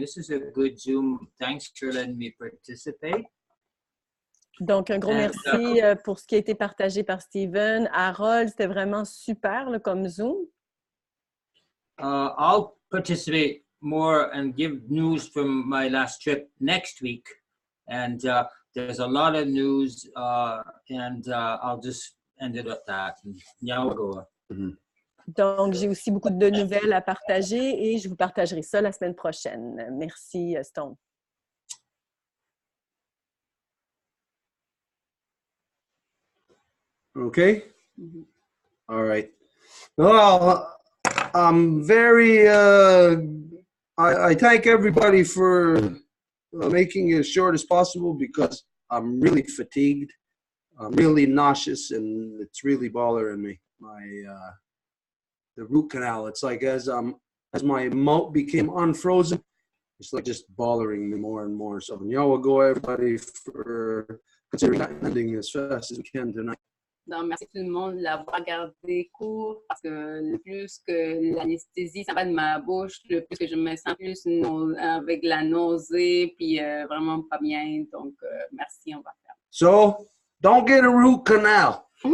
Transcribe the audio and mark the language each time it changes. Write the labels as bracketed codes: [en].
[en] This is a good Zoom. Thanks for letting me participate. [fr] Donc, un gros merci pour ce qui a été partagé par Stephen. Harold, c'était vraiment super là, comme Zoom. [en] I'll participate more and give news from my last trip next week. And there's a lot of news, and I'll just end it at that. [moh] Nyawagoa. [fr] Donc, j'ai aussi beaucoup de nouvelles à partager et je vous partagerai ça la semaine prochaine. Merci, Stone. [en] Okay. All right. Well, I'm very, I thank everybody for making it as short as possible because I'm really fatigued. I'm really nauseous and it's really bothering me. The root canal, it's like as my mouth became unfrozen, it's like just bothering me more and more. So Nyawago, everybody, for considering ending as fast as we can tonight. [fr] Donc, merci tout le monde de l'avoir gardé court parce que le plus que l'anesthésie s'en va de ma bouche, le plus que je me sens plus avec la nausée, puis vraiment pas bien. Donc, merci, on va faire. [en] So, don't get a root canal.